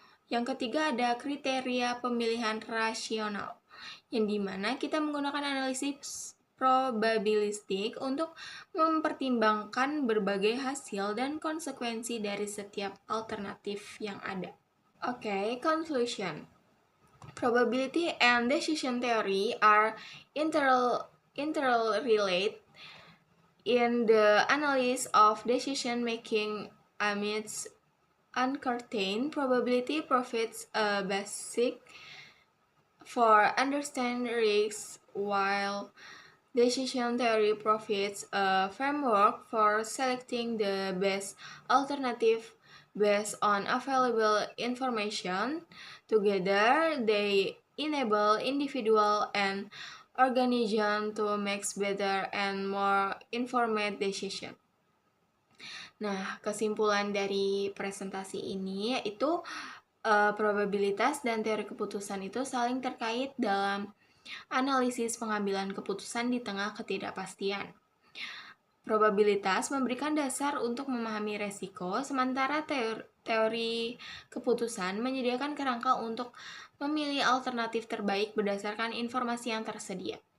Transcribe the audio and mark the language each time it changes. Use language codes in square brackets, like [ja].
[id] Yang ketiga ada kriteria pemilihan rasional, yang dimana kita menggunakan analisis probabilistik untuk mempertimbangkan berbagai hasil dan konsekuensi dari setiap alternatif yang ada. [en] Oke, conclusion. Probability and decision theory are interrelated in the analysis of decision making amidst uncertain. Probability provides a basic for understanding risks, while decision theory provides a framework for selecting the best alternative based on available information. Together, they enable individual and organization to make better and more informed decisions. [id] Nah, kesimpulan dari presentasi ini yaitu probabilitas dan teori keputusan itu saling terkait dalam analisis pengambilan keputusan di tengah ketidakpastian. Probabilitas memberikan dasar untuk memahami resiko, sementara teori keputusan menyediakan kerangka untuk memilih alternatif terbaik berdasarkan informasi yang tersedia.